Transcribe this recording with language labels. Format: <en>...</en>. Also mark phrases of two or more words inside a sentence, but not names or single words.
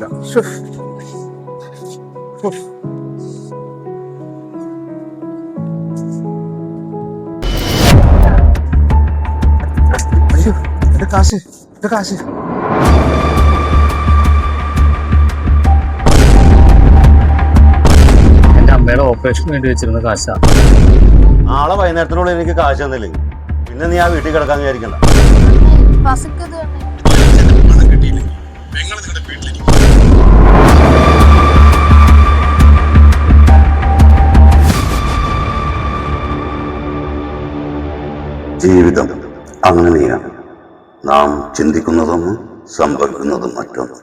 <ml>ശ്ശോ. ശ്ശോ. അയ്യോ, എന്റെ കാശ്, എന്റെ കാശ്. എൻ്റെ അമ്മയുടെ ഓപ്പറേഷന് വേണ്ടി വെച്ചിരുന്ന കാശാ. നാളെ വൈകുന്നേരത്തിനുള്ളിൽ എനിക്ക് കാശ് തന്നില്ലെങ്കിൽ പിന്നെ നീ ആ വീട്ടിൽ കിടക്കാൻ വിചാരിക്കണ്ട.</ml> <ta>அன்னை பசிக்குது அன்னை.</ta> <ml>പണം കിട്ടിയില്ലെങ്കിൽ പെങ്ങൾ നിങ്ങളുടെ വീട്ടിലിരിക്കും. ജീവിതം അങ്ങനെയാണ്. നാം ചിന്തിക്കുന്നതൊന്നും സംഭവിക്കുന്നതും മറ്റൊന്നും.</ml>